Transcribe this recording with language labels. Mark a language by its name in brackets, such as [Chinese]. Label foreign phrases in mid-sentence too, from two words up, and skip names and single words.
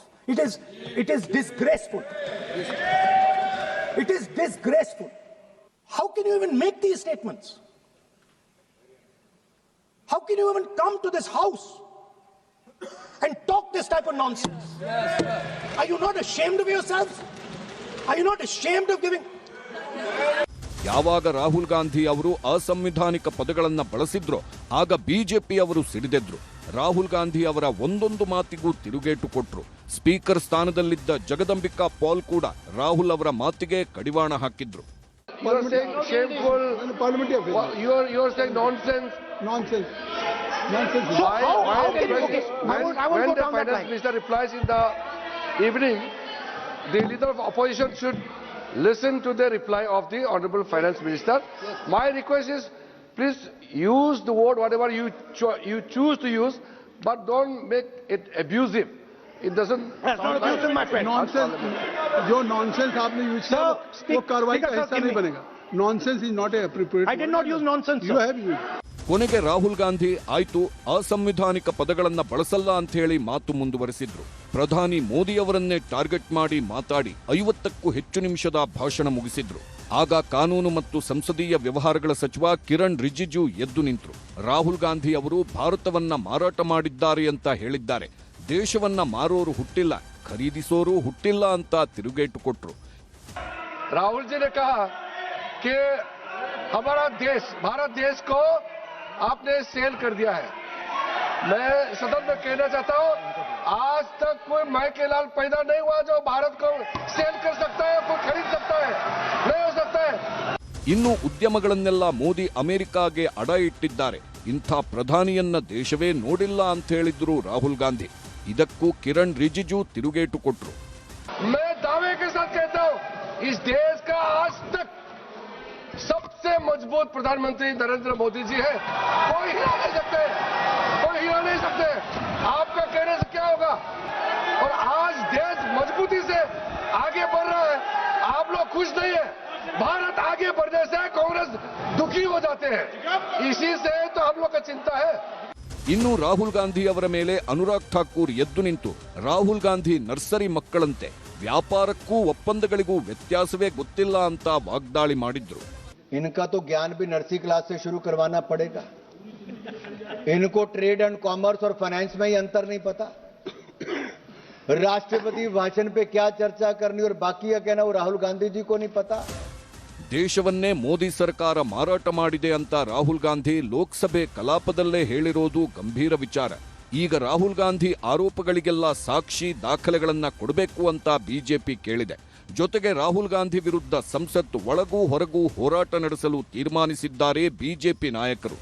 [English] It is disgraceful. It is disgraceful. How can you even make these statements? How can you even come to this house and talk this type of nonsense? Are you not ashamed of yourselves? Are you not ashamed of giving? [Kannada] ಯಾವಾಗ ರಾಹುಲ್ ಗಾಂಧಿ ಅವರು ಅಸಂವಿಧಾನಿಕ ಪದಗಳನ್ನು ಬಳಸಿದ್ರೋ ಆಗ ಬಿಜೆಪಿ ಅವರು ಸಿಡಿದೆದ್ರು. ರಾಹುಲ್ ಗಾಂಧಿ ಅವರ ಒಂದೊಂದು ಮಾತಿಗೂ ತಿರುಗೇಟು ಕೊಟ್ರು. ಸ್ಪೀಕರ್ ಸ್ಥಾನದಲ್ಲಿದ್ದ ಜಗದಂಬಿಕಾ ಪಾಲ್ ಕೂಡ ರಾಹುಲ್ ಅವರ ಮಾತಿಗೆ ಕಡಿವಾಣ ಹಾಕಿದ್ರು. [English] You are saying shameful. You are saying nonsense. Nonsense. When the finance minister replies in the evening, the leader of opposition should listen to the reply of the honorable finance minister. My request is, please use the word whatever you choose to use, but don't make it abusive. It doesn't. That's not abusive, my friend. Nonsense. जो nonsense आपने यूज किया वो कार्रवाई का हिस्सा नहीं बनेगा. Nonsense is not appropriate. I did not use nonsense, You sir. have used. [Kannada] ಕೊನೆಗೆ ರಾಹುಲ್ ಗಾಂಧಿ ಆಯ್ತು ಅಸಂವಿಧಾನಿಕ ಪದಗಳನ್ನ ಬಳಸಲ್ಲ ಅಂತ ಹೇಳಿ ಮಾತು ಮುಂದುವರೆಸಿದ್ರು. ಪ್ರಧಾನಿ ಮೋದಿಯವರನ್ನೇ ಟಾರ್ಗೆಟ್ ಮಾಡಿ ಮಾತಾಡಿ 50ಕ್ಕೂ ಹೆಚ್ಚು ನಿಮಿಷದ ಭಾಷಣ ಮುಗಿಸಿದ್ರು. ಆಗ ಕಾನೂನು ಮತ್ತು ಸಂಸದೀಯ ವ್ಯವಹಾರಗಳ ಸಚಿವ ಕಿರಣ್ ರಿಜಿಜು ಎದ್ದು ನಿಂತರು. ರಾಹುಲ್ ಗಾಂಧಿ ಅವರು ಭಾರತವನ್ನ ಮಾರಾಟ ಮಾಡಿದ್ದಾರೆ ಅಂತ ಹೇಳಿದ್ದಾರೆ. ದೇಶವನ್ನ ಮಾರೋರು ಹುಟ್ಟಿಲ್ಲ, ಖರೀದಿಸೋರು ಹುಟ್ಟಿಲ್ಲ ಅಂತ ತಿರುಗೇಟು ಕೊಟ್ರು. [Hindi] राहुल जी ने कहा कि हमारा देश, भारत देश को आपने सेल कर दिया है. मैं सदन में कहना चाहता हूं, आज तक कोई माई के लाल पैदा नहीं हुआ जो भारत को सेल कर सकता है, कोई खरीद सकता है, नहीं हो सकता है. [Kannada] ಇನ್ನು ಉದ್ಯಮಗಳನ್ನೆಲ್ಲ ಮೋದಿ ಅಮೆರಿಕಾಗೆ ಅಡ ಇಟ್ಟಿದ್ದಾರೆ. ಇಂಥ ಪ್ರಧಾನಿಯನ್ನ ದೇಶವೇ ನೋಡಿಲ್ಲ ಅಂತ ಹೇಳಿದ್ರು ರಾಹುಲ್ ಗಾಂಧಿ. ಇದಕ್ಕೂ ಕಿರಣ್ ರಿಜಿಜು ತಿರುಗೇಟು ಕೊಟ್ರು. [Hindi] मैं दावे के साथ कहता हूं, इस देश का आज तक सबसे मजबूत प्रधानमंत्री नरेंद्र मोदी जी है. कोई हिला नहीं सकते, कोई हिला नहीं सकते. आपका कहने से क्या होगा? और आज देश मजबूती से आगे बढ़ रहा है. आप लोग खुश नहीं है. भारत आगे बढ़ने से कांग्रेस दुखी हो जाते हैं. इसी से तो हम लोग का चिंता है. [Kannada] ಇನ್ನು ರಾಹುಲ್ ಗಾಂಧಿ ಅವರ ಮೇಲೆ ಅನುರಾಗ್ ಠಾಕೂರ್ ಎದ್ದು ನಿಂತು ರಾಹುಲ್ ಗಾಂಧಿ ನರ್ಸರಿ ಮಕ್ಕಳಂತೆ, ವ್ಯಾಪಾರಕ್ಕೂ ಒಪ್ಪಂದಗಳಿಗೂ ವ್ಯತ್ಯಾಸವೇ ಗೊತ್ತಿಲ್ಲ ಅಂತ ವಾಗ್ದಾಳಿ ಮಾಡಿದ್ರು. [Hindi] इनका तो ज्ञान भी नर्सरी क्लास से शुरू करवाना पड़ेगा. इनको [English] trade and commerce [Hindi] और फाइनेंस में ही अंतर नहीं पता. राष्ट्रपति भाषण पे क्या चर्चा करनी और बाकी क्या कहना वो राहुल गांधी जी को नहीं पता. [Kannada] ದೇಶವನ್ನೇ ಮೋದಿ ಸರ್ಕಾರ ಮಾರಾಟ ಮಾಡಿದೆ ಅಂತ ರಾಹುಲ್ ಗಾಂಧಿ ಲೋಕಸಭೆ ಕಲಾಪದಲ್ಲೇ ಹೇಳಿರೋದು ಗಂಭೀರ ವಿಚಾರ. ಈಗ ರಾಹುಲ್ ಗಾಂಧಿ ಆರೋಪಗಳಿಗೆಲ್ಲ ಸಾಕ್ಷಿ ದಾಖಲೆಗಳನ್ನ ಕೊಡಬೇಕು ಅಂತ ಬಿಜೆಪಿ ಕೇಳಿದೆ. ಜೊತೆಗೆ ರಾಹುಲ್ ಗಾಂಧಿ ವಿರುದ್ಧ ಸಂಸತ್ ಒಳಗೂ ಹೊರಗೂ ಹೋರಾಟ ನಡೆಸಲು ತೀರ್ಮಾನಿಸಿದ್ದಾರೆ ಬಿಜೆಪಿ ನಾಯಕರು.